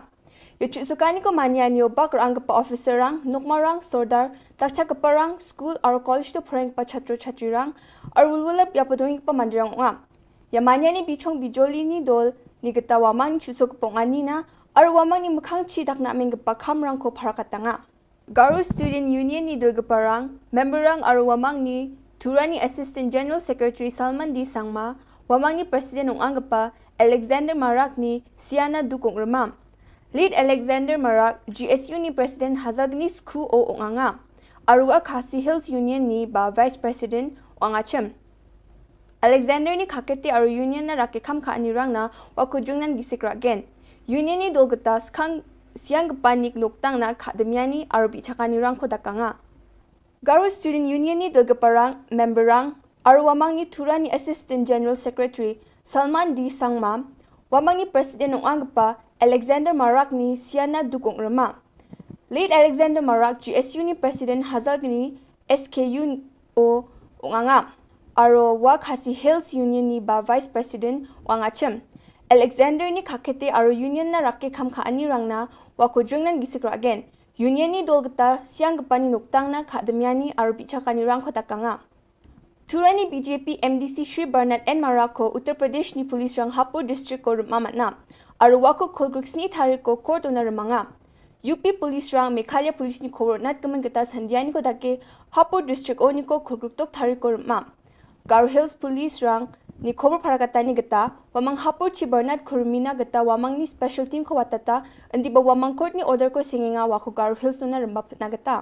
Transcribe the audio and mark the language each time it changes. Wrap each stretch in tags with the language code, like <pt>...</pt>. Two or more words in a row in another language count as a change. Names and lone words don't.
<grt>Ya Chusukaniko Manyani o Bak Rangapa Officer Rang, Nukmarang, Sordar, Takchakaparang, School Aro College to Prang Pa Chatro Chatirang, Aro Wululap Yapadong Pa Mandrang Nga. Ya Manyani Bichong Bijoli ni Dol, Nigata Wamang Chusok Ponganina, Aro Wamang ni Mukhangchi Dakna Mingapa Kamrang ko Parakatanga. Garu Student Union ni Dilgaparang, Memberang Aro Wamang ni Turani</grt> <en>Assistant General Secretary</en> <grt>Salman D. Sangma, Wamang ni President Ungangapa, Alexander Marak ni Siana Dukong Ramam. Lead Alexander Marak, GSU ni President Hazagni Sku o Unganga. Arua Khasi Hills Union ni ba</grt> <en>Vice President</en> <grt>Wangachem. Alexander ni Kakete Aru Union na Rakekam Ka Anirang na Wakujungnan Gisikragen. Union ni Dolgatas Kang Siang Panik Noktang na Akademyani Aru Bichakanirang Kodakanga. Garu Student Union ni Dilgaparang, Memberang, Aru Wamang ni Turani</grt> <en>Assistant General Secretary</en> <grt>Salman D. Sangma, Wamang ni President Ungangapa, Alexander Marak ni Siana Dukong Rama. Lead Alexander Marak, GSU ni President Hazagni SKU o Unganga. Aro Wak Hasi Hills Union ni ba</grt> <en>Vice President</en> <grt>Wangachem. Alexander ni Kakete Aro Union na Rake Kam Ka Anirang na Wakujungnan Gisikragen. Union ni Dolgata Siang Gapani Nuktang na Akademyani Aro Bichakanirang Kodakanga. Turani BJP MDC Shri Bernard N. Marako, Uttar Pradesh ni Police Rang Hapur District ko Mamatna. Aro Wako Kulgruksni Tariko Court na Ramanga. UP Police Rang Meghalaya Police ni Khubor Na Ka Jylla Sandiani ko dake Hapur District o niko Kulgruktok Tariko Ram. Garu Hills Police Rang ni Khubor Parakatani gata, Wamang Hapur Chi Bernard Kurumina gata Wamang ni</grt> <en>Special Team</en> <grt>ko watata, andi ba Wamang Court ni order ko singinga wako Garu Hills na rambap na gata.</grt>